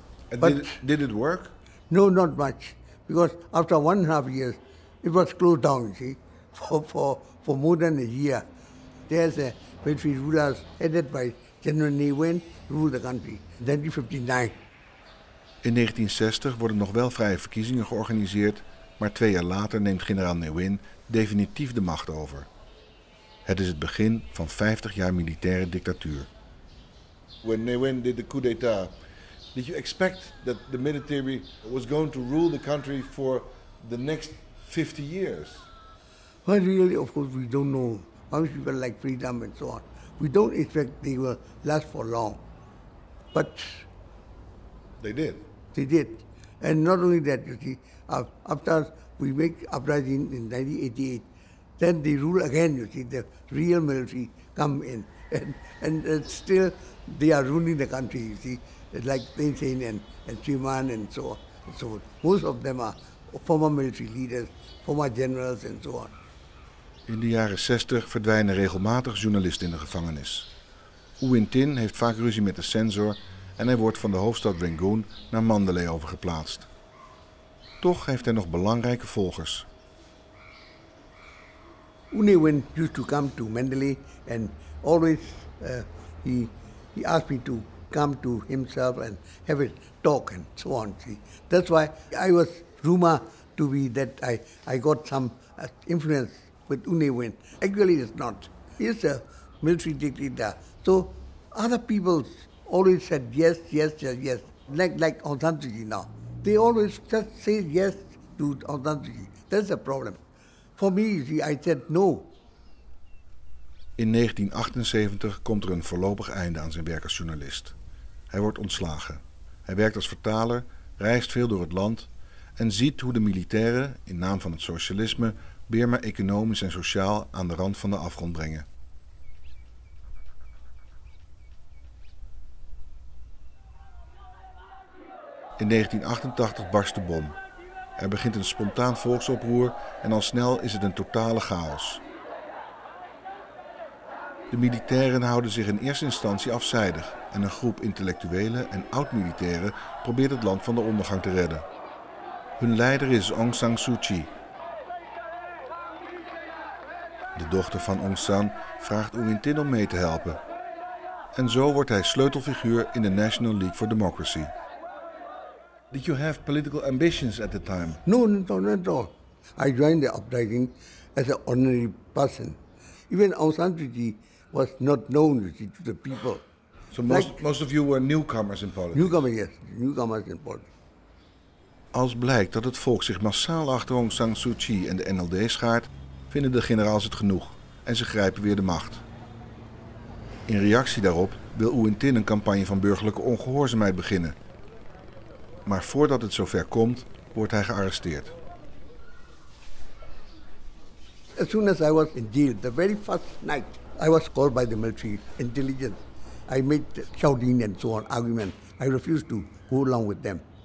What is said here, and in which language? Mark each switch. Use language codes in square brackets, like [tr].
[en] And But did it work? no, not much, because after 1.5 years, it was closed down, you see, for more than a year. There's a military rulers headed by General Ne Win ruled the country in 1959. [nl] In 1960 worden nog wel vrije verkiezingen georganiseerd, maar 2 jaar later neemt generaal Ne Win definitief de macht over. Het is het begin van 50 jaar militaire dictatuur. [en] When Ne Win did the coup d'état, did you expect that the military was going to rule the country for the next 50 years? Well, really, of course, we don't know. How many people like freedom and so on. We don't expect they will last for long. But They did. they did. And not only that, you see, after we make uprising in 1988, then they rule again, you see, the real military come in. And still they are ruling the country, you see, like Thein Sein and Chiman and so on and so on. Most of them are former military leaders, former generals and so on. [nl] In de jaren 60 verdwijnen regelmatig journalisten in de gevangenis. U Win Tin heeft vaak ruzie met de censor en hij wordt van de hoofdstad Rangoon naar Mandalay overgeplaatst. Toch heeft hij nog belangrijke volgers. [en] U Ne Win used to come to Mandalay and always he asked me to come to himself and have a talk and so on. See, that's why I was rumored to be that I got some influence with U Ne Win. Actually, it's not. He's a military dictator. So other people always said yes, yes, yes, yes. Like Aung San Suu Kyi now. They always just say yes to Aung San Suu Kyi. That's the problem. For me, you see, I said no. [nl] In 1978 komt er een voorlopig einde aan zijn werk als journalist. Hij wordt ontslagen. Hij werkt als vertaler, reist veel door het land en ziet hoe de militairen, in naam van het socialisme, Birma economisch en sociaal aan de rand van de afgrond brengen. In 1988 barst de bom. Er begint een spontaan volksoproer en al snel is het een totale chaos. De militairen houden zich in eerste instantie afzijdig en een groep intellectuelen en oud-militairen probeert het land van de ondergang te redden. Hun leider is Aung San Suu Kyi. De dochter van Aung San vraagt U Win Tin om mee te helpen. En zo wordt hij sleutelfiguur in de National League for Democracy. [en] Did you have political ambitions at the time? No, not at all. I joined the uprising as an ordinary person. Even Aung San Suu Kyi was not known, you see, to the people. So most of you were newcomers in politics? Newcomers, yes. Newcomers in politics. [nl] Als blijkt dat het volk zich massaal achter Aung San Suu Kyi en de NLD schaart, vinden de generaals het genoeg en ze grijpen weer de macht. In reactie daarop wil U Win Tin een campagne van burgerlijke ongehoorzaamheid beginnen. Maar voordat het zover komt, wordt hij gearresteerd. [en] As soon as I was in jail, the very first night, I was called by the military intelligence. I made shouting and so on, argument. I refused to go along with them.